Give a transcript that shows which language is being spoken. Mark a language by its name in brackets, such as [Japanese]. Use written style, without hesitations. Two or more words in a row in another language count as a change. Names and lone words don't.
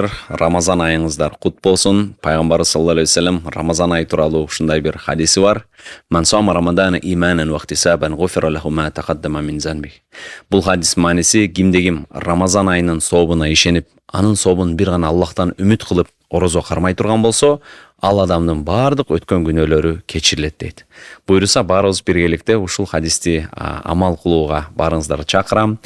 [Kyrgyz] Рамазан айыңыздар кут болсун. Пайгамбарыбыз [Arabic] صلى الله عليه وسلم [Kyrgyz] Рамазан айы тууралуу ушундай бир хадиси бар. [Arabic] من صام رمضان إيمانا و احتسابا غفر له ما تقدم من ذنبه. [Kyrgyz] Бул хадис мааниси кимде-ким Рамазан айынын сообуна ишенип, анын сообун бир гана Аллахтан үмүт кылып орозо кармай турган болсо, ал адамдын баардык өткөн күнөөлөрү кечирилет дейт. Буйруса баарыбыз биргеликте ушул хадисти амал кылууга баарыңыздарды чакырам.